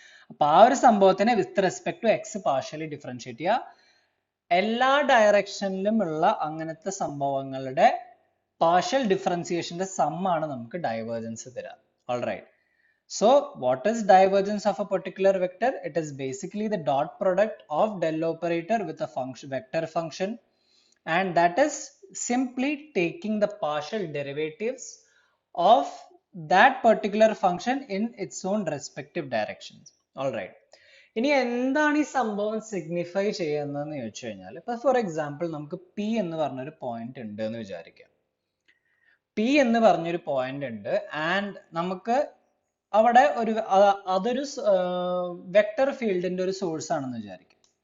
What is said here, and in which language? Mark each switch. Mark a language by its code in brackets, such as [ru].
[ml] അപ്പൊ ആ ഒരു സംഭവത്തിനെ with respect to X partially differentiate ചെയ്യുക. എല്ലാ ഡയറക്ഷനിലും ഉള്ള അങ്ങനത്തെ സംഭവങ്ങളുടെ പാർഷ്യൽ ഡിഫറൻസിയേഷന്റെ സം ആണ് നമുക്ക് ഡൈവേർജൻസ് തരാം. [en] Alright. So what is divergence of a particular vector? It is basically the dot product of del operator with a function, vector function, and that is simply taking the partial derivatives of that particular function in its own respective directions. Alright. [ml] ഇനി എന്താണ് ഈ സംഭവം signify ചെയ്യുന്നതെന്ന് ചോദിച്ചു കഴിഞ്ഞാൽ, ഇപ്പൊ for example നമുക്ക് P എന്ന് പറഞ്ഞൊരു പോയിന്റ് ഉണ്ട് എന്ന് വിചാരിക്കാം. പി എന്ന് പറഞ്ഞൊരു പോയിന്റ് ഉണ്ട് ആൻഡ് നമുക്ക് അവിടെ അതൊരു വെക്ടർ ഫീൽഡിന്റെ ഒരു സോഴ്സ് ആണെന്ന് വിചാരിക്കും.